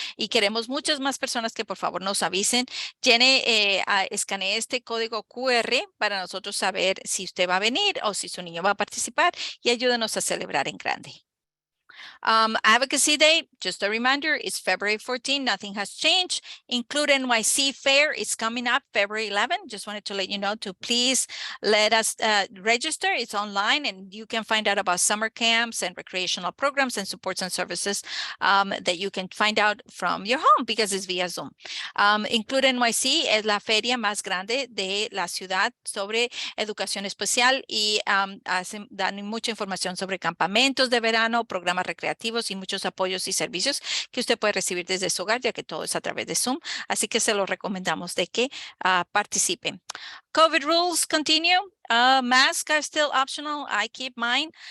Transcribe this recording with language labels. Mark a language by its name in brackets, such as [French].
[Spanish] Y queremos muchas más personas que por favor nos avisen. Escanee este código QR para nosotros saber si usted va a venir o si su niño va a participar y ayúdenos a celebrar en grande. [English] Advocacy Day, just a reminder, it's February 14. Nothing has changed. Include NYC Fair is coming up February 11. Just wanted to let you know to please let us register. It's online and you can find out about summer camps and recreational programs and supports and services that you can find out from your home because it's via Zoom. [Spanish] Include NYC es la feria más grande de la ciudad sobre educación especial y dan mucha información sobre campamentos de verano, programas recreativos y muchos apoyos y servicios que usted puede recibir desde su hogar, ya que todo es a través de Zoom. Así que se lo recomendamos de que participen. [English] COVID rules continue. Masks are still optional. I keep mine.